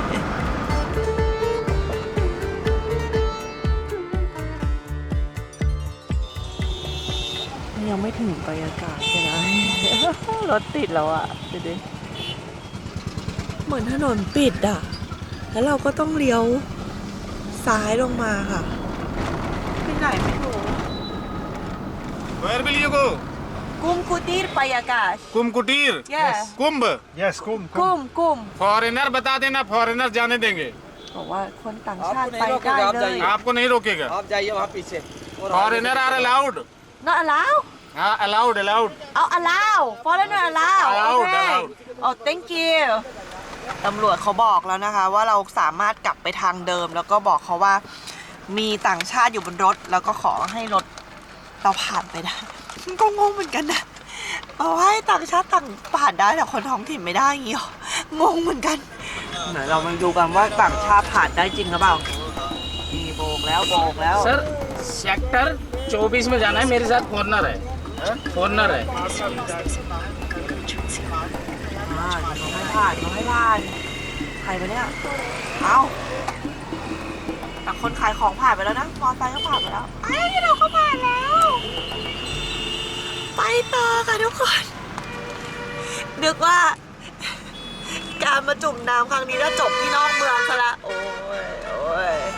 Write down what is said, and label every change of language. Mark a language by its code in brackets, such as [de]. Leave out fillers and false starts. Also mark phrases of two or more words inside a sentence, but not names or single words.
[th] ยังไม่ถึงบรรยากาศเลยนะ รถติดแล้วอ่ะดูดิเหมือนถนนปิดอ่ะแล้วเราก็ต้องเลี้ยวซ้ายลงมาค่ะไปไหนไม่รู้ [en] Where will you go? กุมกุตีรปายากาศ Kum Kutir? Yes. Kumbh? Yes, kum. [th] กุม [hi] Foreigner बता देना foreigner जाने देंगे [th] บอกว่าคนต่างชาติไปได้เลย [hi] आपको नहीं रोकेगा आप जाइए वहाँ पीछे. [en] Foreigner are allowed not allow [hi] हाँ allowed [en] เอา allow foreigner allow Allowed, okay allowed. oh thank you [th] ตำรวจเขาบอกแล้วนะคะว่าเราสามารถกลับไปทางเดิมแล้วก็บอกเขาว่ามีต่างชาติอยู่บนรถแล้วก็ขอให้รถเราผ่านไปได้ก็งงเหมือนกันนะบอกให้ต่างชาติต่างผ่านได้แต่คนท้องถิ่นไม่ได้อย่างงี้หรองงเหมือนกันไหนเรามาดูกันว่าต่างชาติผ่านได้จริงหรือเปล่านี่โบกแล้ว [hi] सर सेक्टर 24 में जाना है मेरे साथ फॉरनर है फॉरनर है [th] เขาไม่ผ่านใครไปเนี่ยเอาแต่คนขายของผ่านไปแล้วนะมอเตอร์ไซค์ก็ผ่านไปแล้วไอ้เราก็ผ่านแล้วไปต่อค่ะทุกคนนึกว่าการมาจุ่มน้ำครั้งนี้จะจบที่นอกเมืองซะละโอ้ย